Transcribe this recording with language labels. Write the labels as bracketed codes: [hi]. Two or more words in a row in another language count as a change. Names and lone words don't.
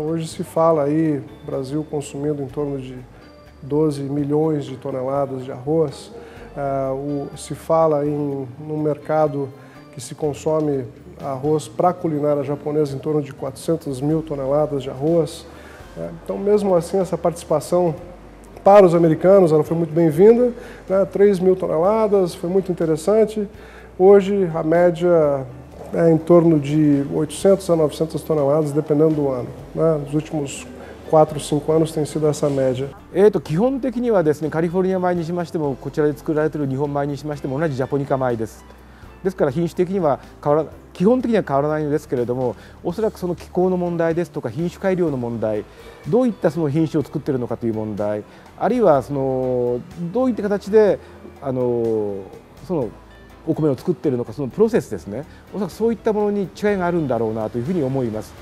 [pt] Hoje se fala aí, Brasil consumindo em torno de 12 milhões de toneladas de arroz, se fala num mercado que se consome arroz para a culinária japonesa em torno de 400 mil toneladas de arroz, Então, mesmo assim, essa participação para os americanos ela foi muito bem-vinda, né? 3.000 toneladas, foi muito interessante. Hoje, a média é em torno de 800 a 900 toneladas, dependendo do ano, né? Nos últimos 4, 5 anos tem sido essa média. [ja] 基本的にはですね、カリフォルニア米にしましても、こちらで作られている日本米にしましても同じジャポニカ米です。ですから品種的には基本的には変わらないのですけれども、おそらくその気候の問題ですとか品種改良の問題、どういったその品種を作っているのかという問題、あるいはそのどういった形でそのお米を作っているのか、そのプロセスですね、おそらくそういったものに違いがあるんだろうなというふうに思います。